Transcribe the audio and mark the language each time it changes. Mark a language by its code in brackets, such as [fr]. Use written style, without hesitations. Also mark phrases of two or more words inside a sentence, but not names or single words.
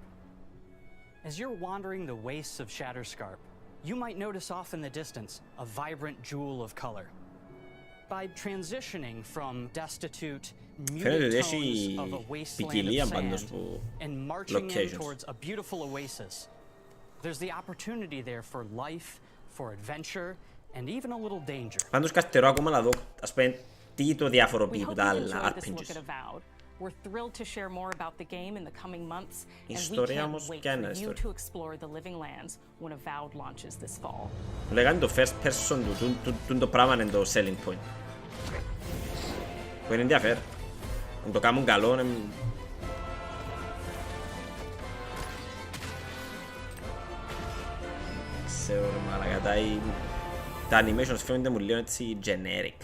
[en] As you're wandering the wastes of Shatterscarp, you might notice off in the distance a vibrant jewel of color. By transitioning from destitute, muted tones of a wasteland of sand and marching in towards a beautiful oasis, there's the opportunity there for life, for adventure, and even a little danger. [el] Πάντως καθυστερώ ακόμα να δω, ας πούμε, τι το διαφοροποιεί από τα άλλα RPGs. [en] We're thrilled to share more about the game in the coming months, and we can't wait for you to explore the living lands when Avowed launches this fall. [el] Λέγανε το [en] first person [el] του το πράγμα είναι το [en] selling point. [el] Που είναι ενδιαφέρον. Αν το κάνουν καλό, είναι... Ξέρω, μαλάκα, τα animations φαίνονται μου λίγο έτσι generic.